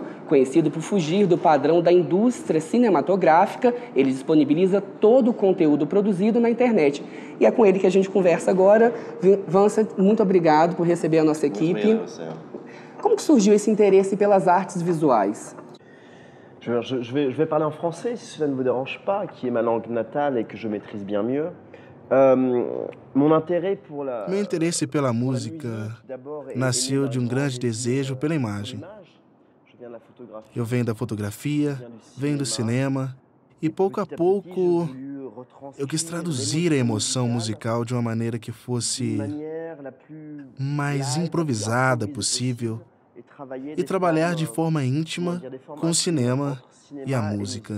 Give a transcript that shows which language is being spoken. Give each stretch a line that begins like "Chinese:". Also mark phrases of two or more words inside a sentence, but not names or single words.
Portuguese: Conhecido por fugir do padrão da indústria cinematográfica, ele disponibiliza todo o conteúdo produzido na internet. E é com ele que a gente conversa agora. Vincent, muito obrigado por receber a nossa equipe. Como que surgiu esse interesse pelas artes visuais?
French: Je vais parler en français, si cela ne vous dérange pas, qui est ma langue natale et que je maîtrise bien mieux.
Portuguese: Meu interesse pela música nasceu de um grande desejo pela imagem. Eu venho da fotografia, venho do cinema, e pouco a pouco eu quis traduzir a emoção musical de uma maneira que fosse mais improvisada possível, e trabalhar de forma íntima com o cinema e a música.